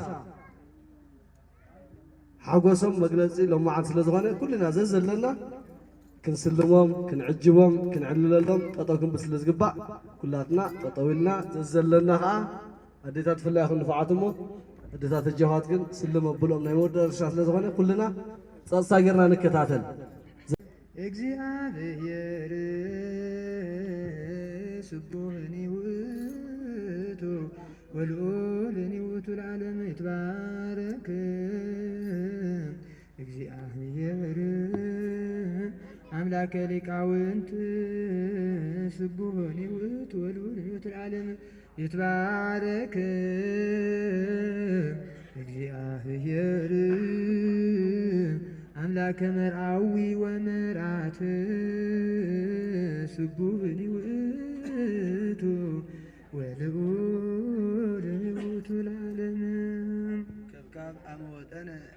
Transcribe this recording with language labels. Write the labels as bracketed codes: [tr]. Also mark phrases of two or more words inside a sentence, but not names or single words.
[ti] ሓጎሶም መግለፂ ሎማዓን ስለ ዝኾነ ኩልና ዘዘለና ክንስልሞም ክንዕጅቦም ክንዕልለሎም ጠጠው ክንብል ስለ ዝግባእ ኩላትና ጠጠው ኢልና ዘዘለና ከዓ ኣዴታት ብፍላይ ክንድፍዓትሞ ኣዴታት እጀኻት ግን ስልም ኣብሎም ናይ መወደርሻ ስለ ዝኾነ ኩልና ፀጥታ ጌርና ንከታተል [gez] እግዚአብሔር ስቡሕኒ ውእቱ ወልዑልኒ ውእቱ ለዓለም ይትባረክ እግዚአብሔር አምላከ ሊቃውንት ስቡሕኒ ውእቱ ወልዑልኒ ውእቱ ለዓለም ይትባረክ እግዚአብሔር አምላከ መርአዊ ወመርዓት ስቡሕኒ ውእቱ ወልዑልኒ ውእቱ ለዓለም ከብካብ አመወጠነ